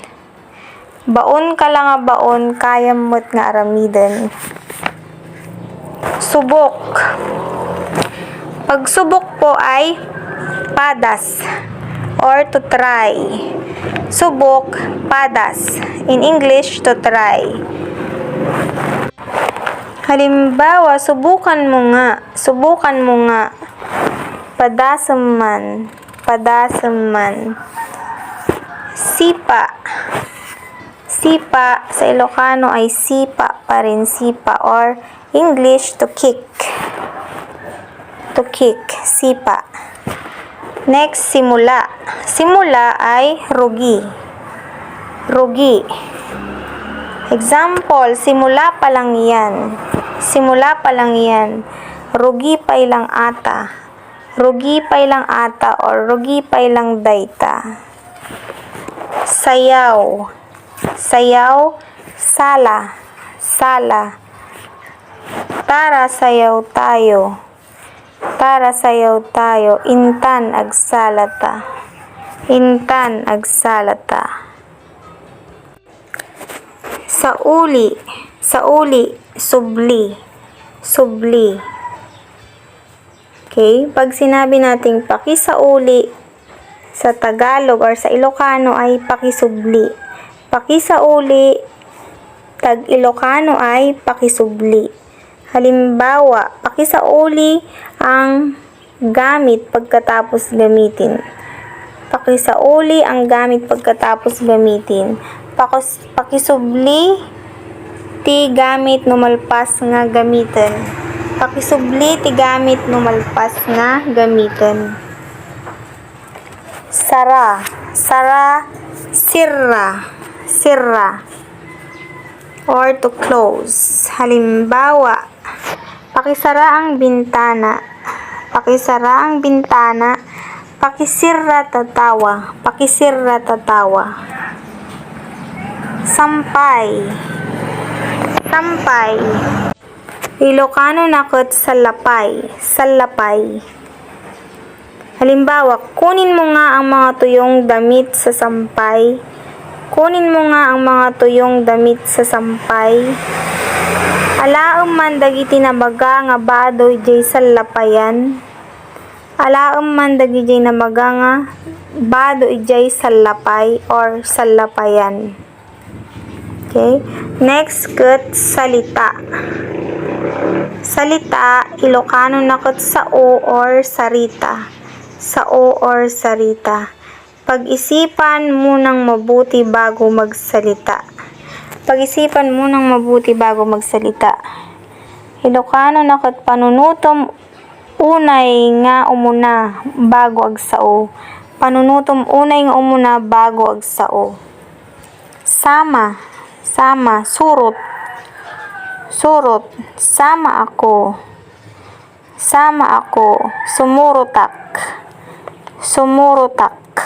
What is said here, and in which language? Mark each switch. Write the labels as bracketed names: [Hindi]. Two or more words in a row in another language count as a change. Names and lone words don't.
[Iloko] Baon ka lang nga baon, kaya mo't nga aramiden. [Filipino] Subok. Pagsubok po ay padas or [English] to try. [Filipino] Subok, padas. [English] In English, to try. [Filipino] Halimbawa, subukan mo nga. Subukan mo nga. [Iloko] Padasam man. Padasam man. Sipa. [Filipino] Sipa sa Ilocano ay sipa pa rin, sipa, [English] or English, to kick. To kick, [Filipino] sipa. Next, simula. Simula ay rugi. Rugi. Example, simula pa lang yan. Simula pa lang yan. [Iloko] Rugi pa ilang ata. Rugi pa ilang ata or rugi pa ilang dayta. [Filipino] Sayaw. Sayaw, sala. Sala. Tara, sayaw tayo. Tara, sayaw tayo. [Iloko] Intan, agsalata. Intan, agsalata. Sauli. Sauli, subli. subli. [English] Okay? [Filipino] Pag sinabi nating pakisauli sa Tagalog or sa Ilocano ay pakisubli. Pakisauli, tag Ilocano ay pakisubli. Halimbawa, pakisauli ang gamit pagkatapos gamitin. Pakisauli ang gamit pagkatapos gamitin. [Iloko] Pakisubli ti gamit numalpas nga gamitin. Pakisubli ti gamit numalpas nga gamitin. [Filipino] Sara, sirra, or [English] to close. [Filipino] Halimbawa, pakisara ang bintana. Pakisara ang bintana. [Iloko] Pakisirra tatawa. [Filipino] Sampay. [Iloko] Ilocano nakot salapay. [Filipino] Halimbawa, kunin mo nga ang mga tuyong damit sa sampay. [Iloko] Alaem man dagiti namaga nga badoy jay salapayan. Salapay or salapayan. [English] Okay? Next, salita. [Iloko] Ilocano nakot sao or sarita. [Filipino] Pag-isipan munang mabuti bago magsalita. [Iloko] Ilocano nakot panunutom unay nga umuna bago agsao. [Filipino] Sama, surot. Sama ako, sumurutak.